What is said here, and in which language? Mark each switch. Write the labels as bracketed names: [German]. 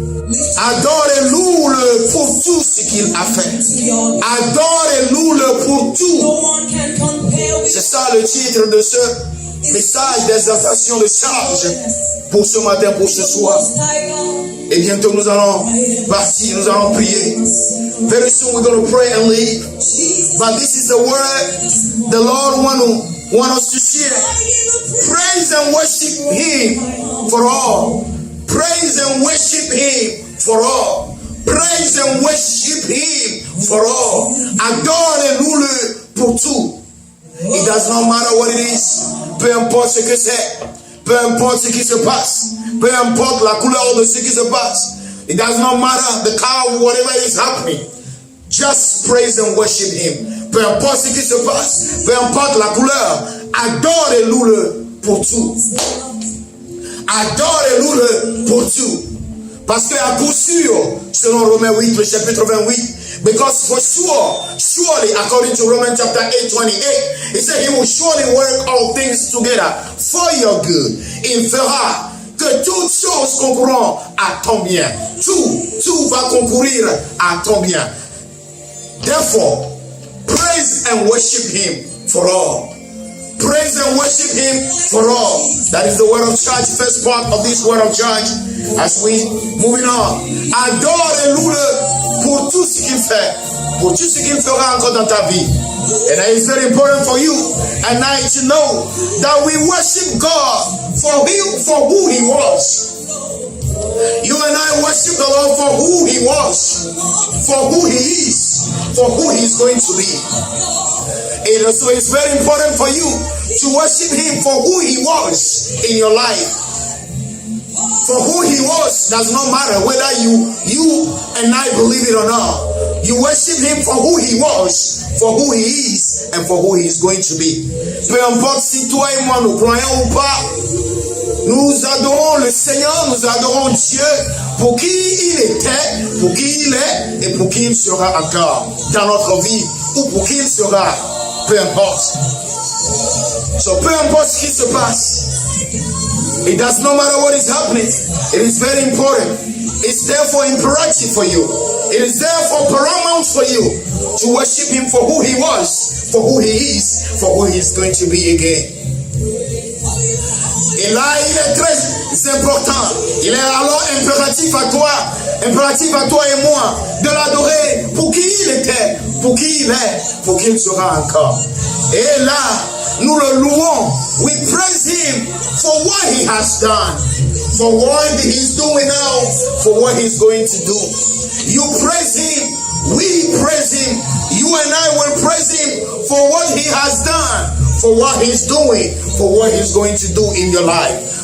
[French] Adore et loue-le pour tout ce qu'il a fait. Adore et loue-le pour tout. [English] no one can compare with [French] C'est ça le titre de ce message d'exaltation de charge pour ce matin, pour ce soir. [English] God. [French] Et bientôt nous allons partir, nous allons prier. [English] Very soon we're going to pray and leave. But this is the word the Lord want us to share. Praise and worship Him for all. Praise and worship Him for all. Praise and worship Him for all. [French] Adore et loue-le pour tout. [English] It does not matter what it is. [French] Peu importe ce que c'est. Peu importe ce qui se passe. Peu importe la couleur de ce qui se passe. [English] It does not matter the color, whatever is happening. Just praise and worship Him. [French] Peu importe ce qui se passe. Peu importe la couleur. Adore et loue-le pour tout. Adore et loue-le pour tout. Parce que à coup sûr, selon Romains 8, le chapitre 28, [English] because for sure, surely, according to Romans chapter 8:28, it said He will surely work all things together for your good. [French] Il fera que toutes choses concourront à ton bien. Tout va concourir à ton bien. [English] Therefore, praise and worship Him for all. Praise and worship Him for all. That is the word of church, first part of this word of church. As we moving on, [French] adore et loue-le pour tout ce qu'il fait, pour tout ce qu'il fera encore dans ta vie. [English] And it is very important for you and I to know that we worship God for who He was. You and I worship the Lord for who He was, for who He is, for who He is going to be. And so it's very important for you to worship Him for who He was in your life. For who He was does not matter whether you and I believe it or not. You worship Him for who He was, for who He is, and for who He is going to be. [French] Peu importe si toi et moi nous croyons ou pas, nous adorons le Seigneur, nous adorons Dieu pour qui Il était, pour qui Il est et pour qui Il sera encore dans notre vie ou pour qui Il sera. Peu importe. So, peu importe ce qui se passe. [English] It does not matter what is happening. It is very important. It's therefore imperative for you. It is therefore paramount for you to worship Him for who He was, for who He is, for who He is going to be again. [French] Et là, il est très important. Il est alors impératif à toi et moi, de l'adorer pour qui il était, pour qui il est, pour qui il sera encore. Et là, nous le louons. [English] We praise Him for what He has done, for what He is doing now, for what He is going to do. You praise Him, we praise Him, you and I will praise Him for what He has done, for what He's doing, for what He's going to do in your life.